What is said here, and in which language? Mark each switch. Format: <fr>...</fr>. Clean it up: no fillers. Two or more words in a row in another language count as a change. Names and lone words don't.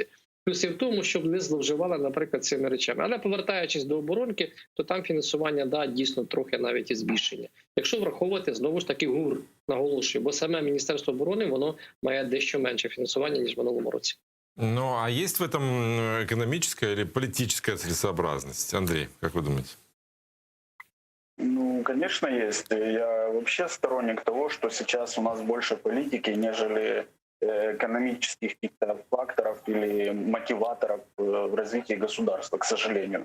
<uk>Плюси в тому, щоб не зловживали, наприклад, цими речами. Але повертаючись до оборонки, то там фінансування, да, дійсно трохи навіть і збільшення. Якщо враховувати, знову ж таки, ГУР, наголошую, бо саме Міністерство оборони, воно має дещо менше фінансування, ніж в минулому році.</uk> <ru>Ну, а есть в этом экономическая или политическая целесообразность? Андрей, как вы думаете? Ну, конечно, есть. Я вообще сторонник того, что сейчас у нас больше политики, нежели экономических каких-то факторов или мотиваторов в развитии государства, к сожалению.</ru>